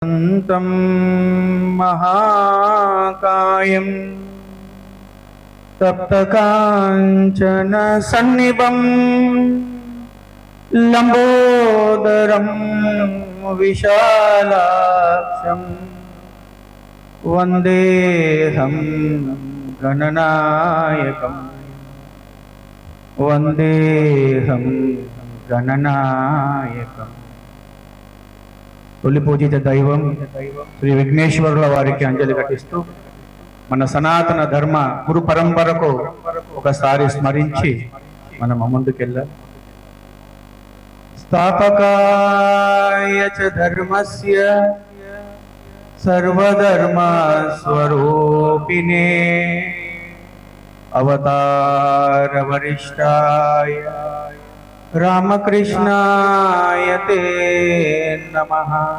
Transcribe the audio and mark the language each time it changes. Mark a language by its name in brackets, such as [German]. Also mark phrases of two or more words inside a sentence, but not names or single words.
[Sanskrit] तं महाकायं तप्तकाञ्चन सन्निभं लंबोदरं विशालाक्षं वन्देऽहं गणनायकं वन्देऽहं गणनायकं। [Telugu] తొలి పూజిత దైవం శ్రీ విఘ్నేశ్వరుల వారికి అంజలి ఘటిస్తూ మన సనాతన ధర్మ గురు పరంపరకు ఒకసారి స్మరించి మనం ముందుకెళ్ళాలి. [Sanskrit] स्थापकाय च धर्मस्य सर्वधर्म स्वरूपिणे अवतार वरिष्ठाय रामकृष्णाय ते नमः।